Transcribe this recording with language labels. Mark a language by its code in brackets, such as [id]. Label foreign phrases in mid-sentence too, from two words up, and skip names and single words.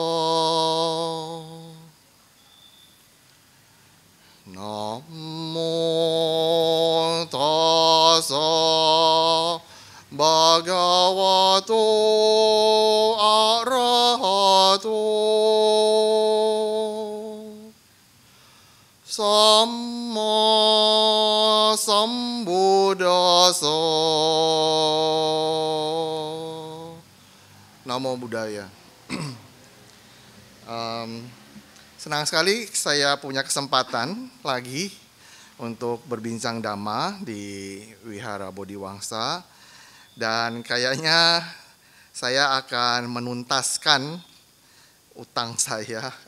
[pi] Namo tassa bhagavato arahato samma sambuddhassa. Namo Buddhaya. [id] Senang sekali saya punya kesempatan lagi untuk berbincang dhamma di Wihara Bodhiwangsa, dan kayaknya saya akan menuntaskan utang saya.